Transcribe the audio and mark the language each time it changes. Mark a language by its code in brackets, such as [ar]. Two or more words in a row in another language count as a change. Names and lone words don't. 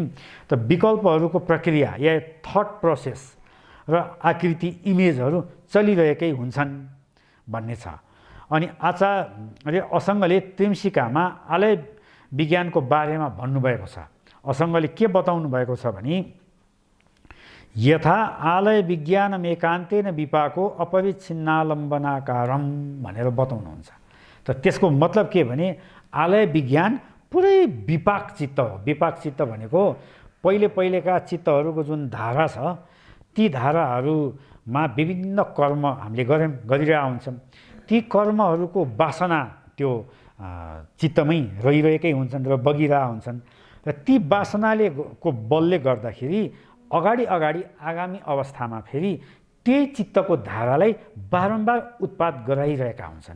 [ne] त विकल्पहरूको प्रक्रिया या [en] thought process [ne] र आकृति इमेजहरू चलिरहेकै हुन्छन् भन्ने छ। अनि आचार्य असङ्गले त्रिम्सिकामा आलय विज्ञानको बारेमा भन्नुभएको छ। असङ्गले के बताउनु भएको छ भने [sa] यथा आलय विज्ञानमेकान्तेन विपाको अपरिच्छिन्नालम्बनाकारम [ne] भनेर बताउनुहुन्छ। त त्यसको मतलब के भने आलय विज्ञान पुरै विपाक चित्त हो। विपाक चित्त भनेको पहिलेका चित्तहरूको जुन धारा छ ती धाराहरूमा विभिन्न कर्म हामीले गरिरहेका हुन्छौँ। ती कर्महरूको वासना त्यो चित्तमै रहिरहेकै हुन्छन् र बगिरहेका हुन्छन् र ती वासनाले को बलले गर्दाखेरि अगाडि आगामी अवस्थामा फेरि त्यही चित्तको धारालाई बारम्बार उत्पाद गराइरहेका हुन्छन्।